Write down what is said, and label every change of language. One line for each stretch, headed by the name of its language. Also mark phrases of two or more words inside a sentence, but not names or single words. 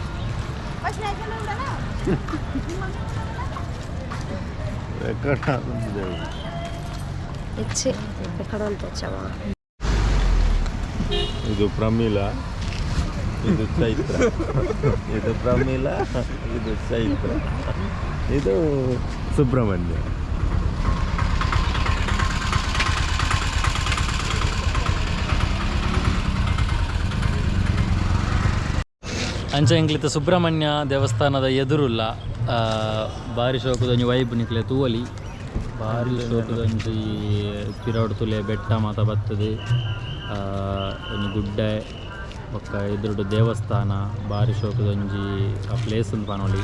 Kannada: ರೆಕಾರ್ಡ್ ಆಗಿದೆ. ಹೆಚ್ಚು ರೆಕಾರ್ಡ್ ಅಂತ ಹೆಚ್ಚವ ಇದು ಪ್ರಮೀಳ, ಇದು ಚೈತ್ರ. ಇದು ಪ್ರಮೀಳ, ಇದು ಚೈತ್ರ, ಇದು ಸುಬ್ರಹ್ಮಣ್ಯ.
Tulu: ಅಂಚ ಎಂಕ್ಲಿತ ಸುಬ್ರಹ್ಮಣ್ಯ ದೇವಸ್ಥಾನದ ಎದುರುಲ್ಲ ಬಾರಿ ಶೋಕದೊಂಜಿ ವೈಬ್ ನಿಕ್ಲೆ ತೂವಲಿ ಬಾರಿ ಶೋಕದೊಂಜಿ ಪಿರಾಡು ತುಲೆ ಬೆಟ್ಟ ಮಾತ ಬರ್ತದೆ ಒಂಜಿ ಗುಡ್ಡೆ ಬೊಕ್ಕ ಎದುರುಡು ದೇವಸ್ಥಾನ ಬಾರಿ ಶೋಕದೊಂಜಿ ಆ ಪ್ಲೇಸ್ ಅಂತ ಪನೊಲಿ